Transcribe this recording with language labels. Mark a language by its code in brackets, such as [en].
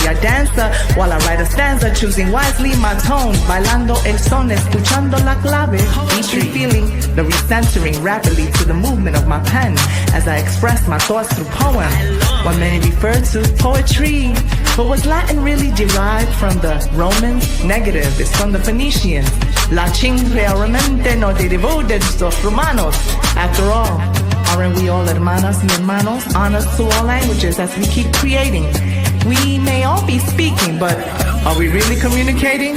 [en] I dance while I write a stanza, choosing wisely my tone, [es] bailando el son, escuchando la clave. [en] Each feeling the recentering rapidly to the movement of my pen as I express my thoughts through poem. What many refer to poetry, but was Latin really derived from the Romans? Negative, it's from the Phoenicians. [es] Latin realmente no derivó de los romanos. [en] After all, aren't we all [es] hermanas y hermanos? [en] Honors to all languages as we keep creating. We may all be speaking, but are we really communicating?